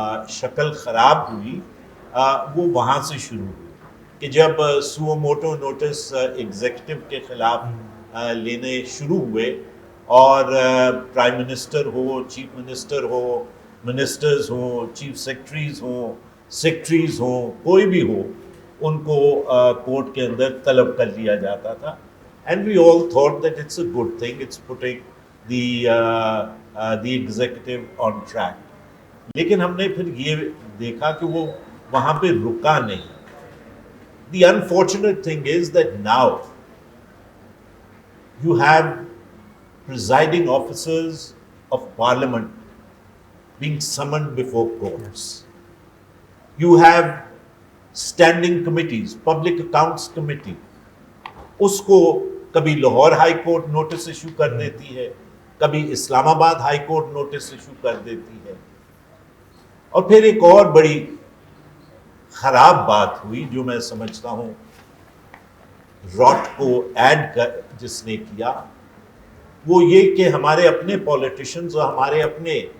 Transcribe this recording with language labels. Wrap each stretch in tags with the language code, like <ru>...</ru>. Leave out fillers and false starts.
<ur>شکل خراب ہوئی وہ وہاں سے شروع ہوئی کہ جب سو موٹو نوٹس ایگزیکٹو کے خلاف لینے شروع ہوئے اور پرائم منسٹر ہو چیف منسٹر ہو منسٹرز ہوں چیف سیکٹریز ہوں کوئی بھی ہو ان کو کورٹ کے اندر طلب کر لیا جاتا تھا.</ur> <en>And we all thought that it's a good thing, it's putting the executive on track.</en> <ur>لیکن ہم نے پھر یہ دیکھا کہ وہ وہاں پہ رکا نہیں.</ur> <en>The unfortunate thing is that now you have presiding officers of parliament being summoned before courts. You have standing committees, public accounts committee.</en> <ur>اس کو کبھی Lahore high court notice issue کر دیتی ہے, کبھی اسلام آباد ہائی کورٹ نوٹس ایشو کر دیتی ہے. اور پھر ایک اور بڑی خراب بات ہوئی جو میں سمجھتا ہوں راٹ کو ایڈ جس نے کیا وہ یہ کہ ہمارے اپنے پولیٹیشنز اور ہمارے اپنے</ur>